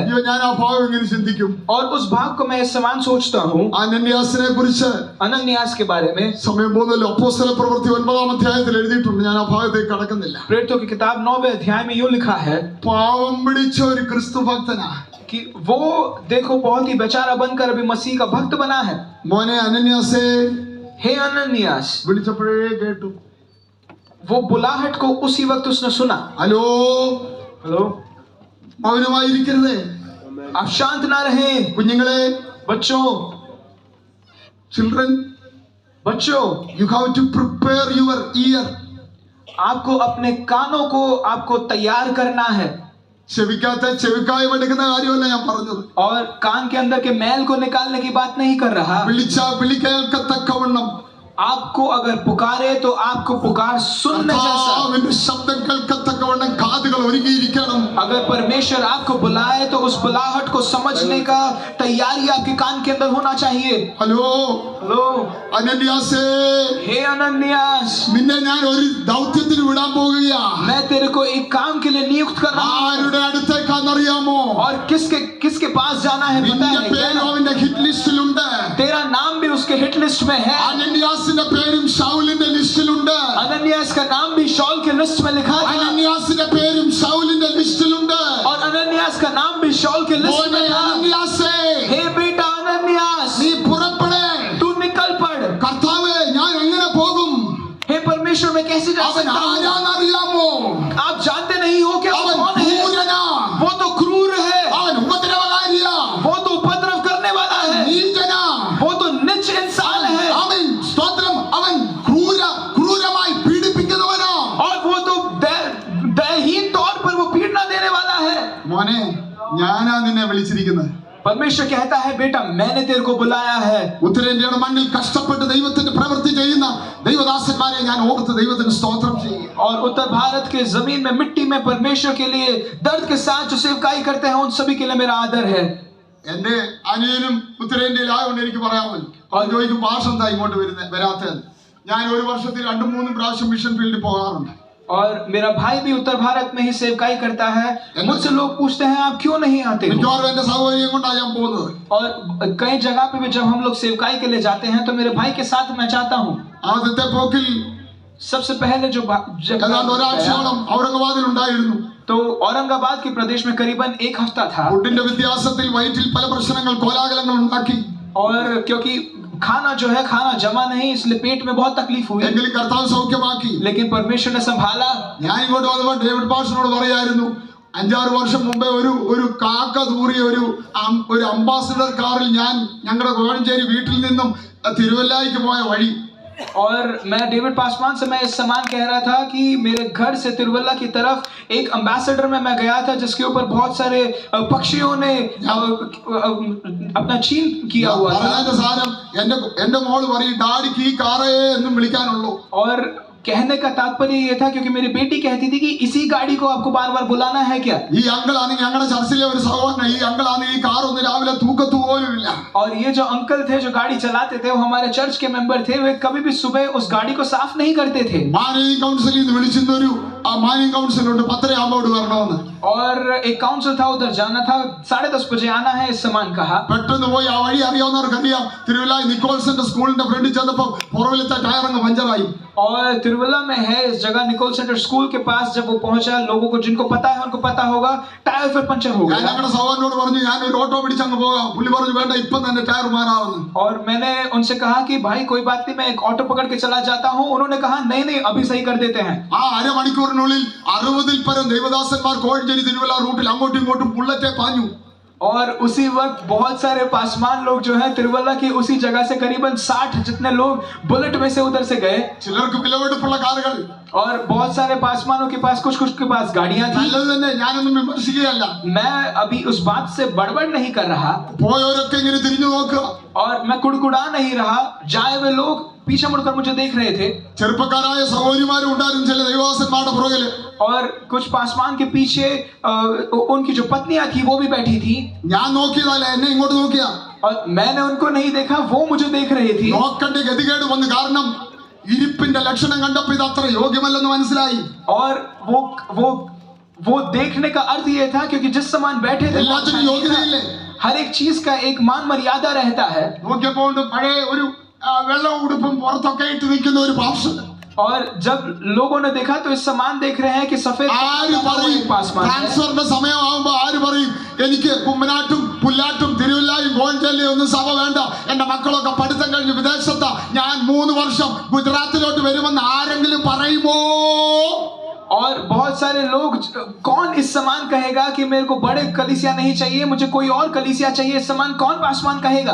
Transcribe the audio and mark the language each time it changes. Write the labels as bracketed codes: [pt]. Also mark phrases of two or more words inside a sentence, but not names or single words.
[ml] അയ്യോ, ഞാൻ ആ ഭാഗം ഇങ്ങനെ ചിന്തിക്കും. [hi] और उस भाग को मैं इस समान सोचता हूँ [ml] അനന്യാസിനെ കുറിച്ച് [hi] अनन्यास के बारे में. [ml] സമയം പോകുന്നല്ലോ. അപ്പോസ്തല പ്രവൃത്തി 9-ാം അധ്യായത്തിൽ എഴുതിയിട്ടുണ്ട്. ഞാൻ ആ ഭാഗത്തേക്ക് കടക്കുന്നില്ല. [hi] प्रेरितों की किताब 9वें अध्याय में यूं लिखा है [ml] പാവം പിടിച്ച ഒരു ക്രിസ്തു ഭക്തനാ. [hi] कि वो देखो बहुत ही बेचारा बनकर अभी मसीह का भक्त बना है. [ml] മോനെ അനന്യാസേ [hi] हे अनन्यास. [ml] വിളിച്ചപ്പോഴേ കേട്ടു. [hi] वो बुलाहट को उसी वक्त उसने सुना. [ml] ഹലോ, [hi] हेलो, [ml] മൗനമായിരിക്കരുതേ. [hi] आप शांत ना रहे. [ml] കുഞ്ഞുങ്ങളെ, [hi] बच्चों [ml] ചിൽഡ്രൻ, [hi] बच्चों [en] you have to prepare your ear. [hi] आपको अपने कानों को आपको तैयार करना है. [ml] ചെവിക്കായം എടുക്കുന്ന കാര്യമല്ല ഞാൻ പറഞ്ഞത്. [hi] और कान के अंदर के मैल को निकालने की बात नहीं कर रहा. [ml] വിളി കേൾക്കത്തക്കവണ്ണം [hi] आपको अगर पुकारे तो आपको पुकार सुनने जैसा. [ml] അവന്റെ ശബ്ദം കേൾക്കത്തക്കവണ്ണം കാതുകൾ ഒരുങ്ങിയിരിക്കണം. [hi] अगर परमेश्वर आपको बुलाए तो उस बुलाहट को समझने का तैयारी आपके कान के अंदर होना चाहिए. [ml] ഹലോ, [hi] हेलो, [ml] അനന്യാസേ, [hi] हे अनन्यास, [ml] നിന്നെ ഞാൻ ഒരു ദൗത്യത്തിന് വിടാൻ പോകുകയാ. [hi] मैं तेरे को एक काम के लिए नियुक्त कर रहा हूँ. [ml] ആരുടെ അടുത്തേക്കാണെന്നറിയാമോ? [hi] और किसके किसके पास जाना है पता [ml] നിന്റെ [hi] है [ml] പേര് [hi] क्या? [ml] അവന്റെ ഹിറ്റ് ലിസ്റ്റിലുണ്ട്. [hi] तेरा नाम भी उसके [en] hit list [hi] में है. [ml] അനന്യാസിന്റെ പേരും ശൗലിന്റെ ലിസ്റ്റിലുണ്ട്. [hi] अनन्यास का नाम भी शौल के लिस्ट में लिखा था. [ml] അനന്യാസിന്റെ പേരും ശൗലിന്റെ ലിസ്റ്റിലുണ്ട്. [hi] और अनन्यास का नाम भी शौल के लिस्ट [ml] മോനെ [hi] में था. [ml] അനന്യാസേ, [hi] हे बेटा अनन्यास, [ml] നീ പുറപ്പെടേ. [hi] तू निकल पड़. [ml] കർത്താവേ, ഞാൻ എങ്ങനെ പോകും? [hi] हे परमेश्वर मैं कैसे जा [ml] അവൻ [hi] सकता हूँ? [ml] ആരാന്നറിയാമോ? [hi] आप जानते नहीं हो क्या वो [ml] അവൻ [hi] कौन है? [ml] ക്രൂരനാ. [hi] वो तो क्रूर है. [ml] അവൻ ഉപദ്രവകാരിയാ. [hi] वो तो उपद्रव करने वाला है. [ml] നീചനാ. [hi] वो तो नीच इंसान है. [ml] അവൻ സ്തോത്രം, അവൻ ക്രൂരമായി പീഡിപ്പിക്കുന്നവനാ. [hi] और वो तो दयहीन तौर पर वो पीड़ना देने वाला है. [ml] മോനെ, ഞാനാ നിന്നെ വിളിച്ചിരിക്കുന്നത്. [hi] परमेश्वर कहता है बेटा मैंने तेरे को बुलाया है. [ml] ഉത്തരേന്ത്യയുടെ മണ്ണിൽ കഷ്ടപ്പെട്ട് ദൈവത്തിന്റെ പ്രവൃത്തി ചെയ്യുന്ന ദൈവദാസന്മാരെ ഞാൻ ഓർത്ത് ദൈവത്തിന് സ്തോത്രം ചെയ്യും. [hi] और उत्तर भारत के जमीन में मिट्टी में परमेश्वर के लिए दर्द के साथ जो सेवकाई करते हैं उन सभी के लिए मेरा आदर है. [ml] എന്റെ അനിയനും ഉത്തരേന്ത്യയിലായതുകൊണ്ട് എനിക്ക് പറയാമല്ലോ. അവൻ ചോദിക്കും ഭാഷ എന്താ ഇങ്ങോട്ട് വരാത്തത്. ഞാൻ ഒരു വർഷത്തിൽ 2-3 പ്രാവശ്യം മിഷൻ ഫീൽഡിൽ പോകാറുണ്ട്. [hi] और मेरा भाई भी उत्तर भारत में ही सेवकाई करता है. मुझसे लोग पूछते हैं आप क्यों नहीं आते हो? [ml] മിക്കവാറും എന്റെ സൗകര്യം കൊണ്ടാണ് ഞാൻ പോകുന്നത്. [hi] और कई जगह पे भी जब हम लोग सेवकाई के लिए जाते हैं तो मेरे भाई के साथ मैं जाता हूँ. [ml] ആദ്യത്തെ പോക്കിൽ [hi] सबसे पहले जो [ml] ഏതാണ്ട് ഒരാഴ്ചയോളം ഔറംഗാബാദിൽ ഉണ്ടായിരുന്നു. [hi] तो औरंगाबाद के प्रदेश में करीबन 1 हफ्ता था. [ml] ഫുഡിന്റെ വ്യത്യാസത്തിൽ വയറ്റിൽ പല പ്രശ്നങ്ങൾ കോലാഹലങ്ങൾ ഉണ്ടാക്കി. [hi] और क्योंकि खाना जो है खाना जमा नहीं इसलिए पेट में बहुत तकलीफ हुई. [ml] എങ്കിലും കർത്താവ് സൗഖ്യമാക്കി. [hi] लेकिन परमेश्वर ने संभाला. [ml] ഞാൻ ഇങ്ങോട്ട് വന്നപ്പോൾ ഡേവിഡ് പാസ്റ്ററിനോട് പറയായിരുന്നു, 5-6 വർഷം മുമ്പേ ഒരു കാക്ക തൂറിയ ഒരു അംബാസിഡർ കാറിൽ ഞാൻ ഞങ്ങളുടെ കോഴഞ്ചേരി വീട്ടിൽ നിന്നും തിരുവല്ലായിക്ക് പോയ വഴി. [hi] और मैं डेविड पासवान से मैं इस समान कह रहा था कि मेरे घर से तिरुवल्ला की तरफ एक एम्बेसडर में मैं गया था जिसके ऊपर बहुत सारे पक्षियों ने अपना छीन किया हुआ था. [ml] സാധനം എന്റെ മോള് പറയും ഡാഡിക്ക് ഈ കാറേ എന്നും വിളിക്കാനുള്ളൂ. [hi] और कहने का तात्पर्य ये था क्योंकि मेरी बेटी कहती थी कि इसी गाड़ी को आपको बार बार बुलाना है क्या। [ml] ഈ അങ്കിളാണെങ്കിൽ ഞങ്ങളുടെ ചർച്ചിലെ ഒരു സഹോദരൻ, ഈ അങ്കിളാണെങ്കിൽ ഈ കാർ ഒന്ന് രാവിലെ തൂക്കത്തു പോലും ഇല്ല. [hi] और ये जो अंकल थे जो गाड़ी चलाते थे वो हमारे चर्च के मेंबर थे, वे कभी भी सुबह उस गाड़ी को साफ नहीं करते थे। [ml] മാനേജിംഗ് കൗൺസിലിൽ നിന്ന് വിളിച്ചിരുന്ന ഒരു മാനേജിംഗ് കൗൺസിലുണ്ട് 10:30 വരണമെന്ന്. [hi] और एक काउंसिल था, उधर जाना था, 10:30 बजे आना है इस समान कहा। [ml] പെട്ടെന്ന് പോയി ആ വഴി അറിയാവുന്നവർക്ക് അറിയാം, തിരുവല്ല നിക്കോൾസന്റെ സ്കൂളിന്റെ ഫ്രണ്ടിൽ ചെന്നപ്പോൾ പുറകിലത്തെ ടയർ അങ്ങ് പഞ്ചറായി. [hi] और तिरुवल्ला में है इस जगह निकोल सेंटर स्कूल के पास, जब वो पहुंचा, लोगों को जिनको पता है उनको पता होगा, टायर फिर पंचर हो [ml] ഞാൻ [hi] गया। [ml] ഞങ്ങളുടെ സഹോദരനോട് പറഞ്ഞു ഞാൻ ഒരു ഓട്ടോ പിടിച്ച് അങ്ങ് പോകാം. പുള്ളി പറഞ്ഞു വേണ്ട, ഇപ്പം തന്നെ ടയർ മാറാവുന്നു. [hi] और मैंने उनसे कहा कि भाई कोई बात नहीं, मैं एक ऑटो पकड़ के चला जाता हूं। उन्होंने कहा नहीं नहीं, अभी सही कर देते हैं। [ml] ആ അരമണിക്കൂറിനുള്ളിൽ 60-ൽ പരം ദൈവദാസന്മാർ കോഴഞ്ചേരി തിരുവല്ല റൂട്ടിൽ അങ്ങോട്ടും ഇങ്ങോട്ടും ബുള്ളറ്റെ പാഞ്ഞു. [hi] और उसी वक्त बहुत सारे पासवान लोग जो है तिरुवल्ला की उसी जगह से करीबन 60 जितने लोग बुलेट में से उधर से गए। [ml] ചിലർക്ക് വിലവെടുപ്പുള്ള കാറുകൾ. [hi] और बहुत सारे पासवानों के पास कुछ के पास गाड़ियां थी। [ml] നല്ലത് തന്നെ, ഞാനൊന്നും വിമർശിക്കുകയല്ല. [hi] मैं अभी उस बात से बड़बड़ नहीं कर रहा [ml] പോയവരൊക്കെ ഇങ്ങനെ തിരിഞ്ഞു നോക്കുക. [hi] और मैं कुड़कुड़ा नहीं रहा। जाए हुए लोग पीछे मुड़कर मुझे देख रहे थे। [ml] ചെറുപ്പക്കാരായ സഹോദരിമാരും ഉണ്ടായിരുന്നു ചില ദൈവദാസന്മാരുടെ പുറകില്. [hi] और कुछ पासवान के पीछे उनकी जो पत्नियां थी वो भी बैठी थी। [ml] ഞാൻ നോക്കിയതല്ല, എന്നെ ഇങ്ങോട്ട് നോക്കിയാ. [hi] और मैंने उनको नहीं देखा, वो मुझे देख रही थी। [ml] നോക്കണ്ട ഗതികേട് വന്ന്, കാരണം ഇരിപ്പിന്റെ ലക്ഷണം കണ്ടപ്പോൾ ഇത് അത്ര യോഗ്യമല്ലെന്ന് മനസ്സിലായി. [hi] और वो देखने का अर्थ ये था क्योंकि जिस समान बैठे थे [ml] എല്ലാത്തിനും യോഗ്യതയില്ലേ? [hi] हर एक चीज का एक मान मर्यादा रहता है। [ml] നോക്കിയപ്പോൾ പഴയ ഒരു വെള്ള ഉടുപ്പും പുറത്തൊക്കെ ഇട്ട് നിൽക്കുന്ന ഒരു പാസ്റ്റർ. [hi] और जब लोगों ने देखा तो इस समान देख रहे हैं कि सफेद [ml] ആര് പറയും ട്രാൻസ്ഫറിന്റെ സമയമാകുമ്പോ ആര് പറയും എനിക്ക് കുമ്മനാട്ടും പുല്ലാട്ടും തിരുവല്ലായും കോഴഞ്ചേരിയും ഒന്നും സഭ വേണ്ട, എന്റെ മക്കളൊക്കെ പഠിത്തം കഴിഞ്ഞ് വിദേശത്താ, ഞാൻ 3 വർഷം ഗുജറാത്തിലോട്ട് വരുമെന്ന് ആരെങ്കിലും പറയുമോ? [hi] और बहुत सारे लोग, कौन इस समान कहेगा कि मेरे को बड़े कलीसिया नहीं चाहिए, मुझे कोई और कलीसिया चाहिए, इस समान कौन पासवान कहेगा?